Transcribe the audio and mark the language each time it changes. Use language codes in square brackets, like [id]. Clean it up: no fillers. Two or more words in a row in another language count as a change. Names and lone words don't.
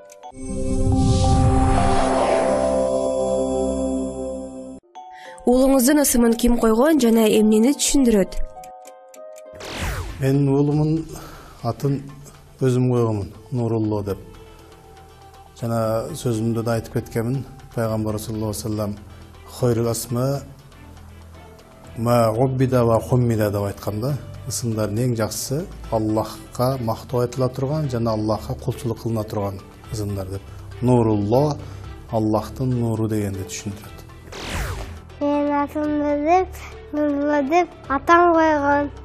[ky] Уулуңуздун ысымын ким койгон жана эмнени түшүндүрөт? Менин уулумдун атын өзүм койгонмун, Нурулла деп. Жана сөзүмдө да айтып кеткенмин, пайгамбар [ar] صلى الله عليه وسلم خير الأسماء ما عبد وحمد [ky] деп айтканда, ысымдардын эң жакшысы Аллахка мактоо айтыла турган жана Аллахка кулчулук кылына турган ысымдар деп. Нурулла Аллахтын нуру дегенди түшүндүрөт. Менин атымды деп, Нурулла деп атам койгон.